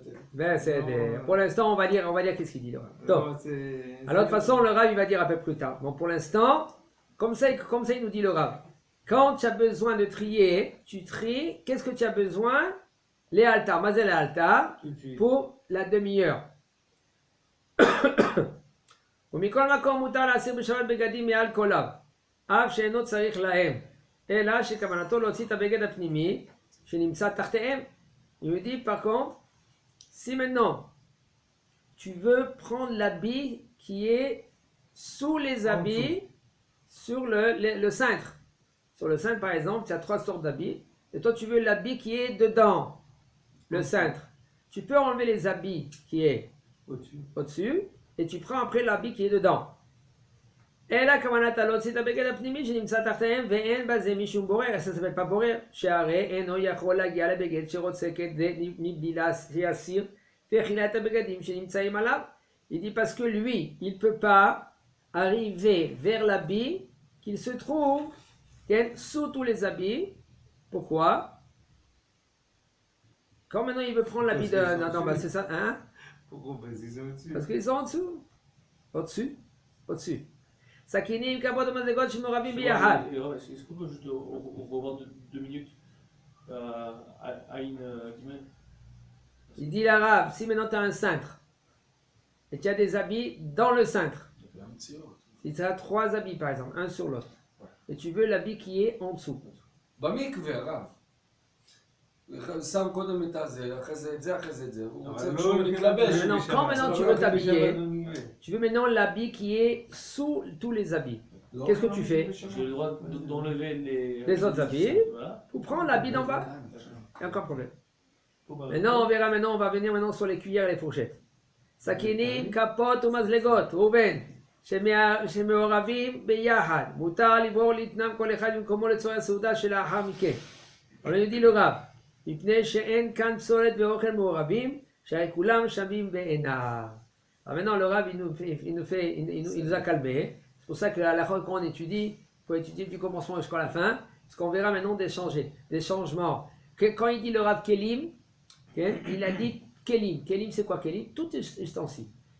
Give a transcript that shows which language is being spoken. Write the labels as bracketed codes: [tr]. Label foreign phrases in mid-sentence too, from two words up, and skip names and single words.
[fr] pour l'instant, on va dire qu'est-ce qu'il dit le Rav. Alors, de toute façon, le Rav, il va dire un peu plus tard. Bon, pour l'instant, comme ça, il nous dit le Rav. Quand tu as besoin de trier, tu tries. Qu'est-ce que tu as besoin? Les altars, mazel altar, pour la demi-heure. [he] ומכל מקום מותר להסיר בשבת בגדים מעל קוליו, אף שאינו צריך להם, אלא שכוונתו להוציא את הבגד הפנימי שנמצא תחתיהם. [fr] Il me dit par contre, si maintenant tu veux prendre l'habit qui est sous les habits, sur le cintre. Sur le cintre par exemple, tu as trois sortes d'habits, et toi tu veux l'habit qui est dedans, le cintre. Tu peux enlever les habits qui est au-dessus, et tu prends après l'habit qui est dedans. [he] אלא כוונת להוציא את הבגד הפנימי שנמצא תחתיהם ואין בזה משום בורר, [fr] ça s'appelle pas [he] בורר, שהרי אינו יכול להגיע לבגד שרוצה כדי מבלי שיסיר ואכילה את הבגדים שנמצאים עליו. [fr] Il dit parce que lui, il ne peut pas arriver vers l'habit qu'il se trouve sous tous les habits. Pourquoi? Quand maintenant il veut prendre l'habit de... Non, bah c'est ça, hein? Pourquoi? Parce qu'ils sont au-dessus. Parce qu'ils sont en dessous. Au-dessus. [he] סכינים, כפות ומזלגות שמעורבים ביחד. [fr] Est-ce qu'on peut juste revoir 2 minutes à une guillemette? Il dit l'arabe, si maintenant tu as un cintre, et tu as des habits dans le cintre, si tu as 3 habits par exemple, un sur l'autre, et tu veux l'habit qui est en dessous. [he] במקווה, רב. שם קודם את הזה, אחרי זה את זה, אחרי זה את זה. הוא רוצה כשהוא לא, מתלבש. [fr] Maintenant, quand maintenant tu veux t'habiller, tu veux maintenant l'habit qui est sous tous les habits. Qu'est-ce que tu fais? J'ai le droit d'enlever les autres habits, voilà. pour prendre l'habit d'en bas. Il n'y a aucun problème. Maintenant, on verra, on va venir maintenant sur les cuillères et les fourchettes. [he] סכינים, כפות ומזלגות, ראובן, שמעורבים ביחד, מותר לברור להתנם כל אחד במקומו לצורך הסעודה שלאחר מכן. אבל אני [fr] dis le Rav, [he] מפני שאין כאן פסולת ואוכל מעורבים, שהרי כולם שווים בעיניו. [fr] Maintenant, le Rav, il nous a calmés. C'est pour ça que à la fin, quand on étudie, il faut étudier du commencement jusqu'à la fin, parce qu'on verra maintenant des changements. Quand il dit le Rav Kelim, il a dit Kelim. Kelim, c'est quoi Kelim? Tout ustensile.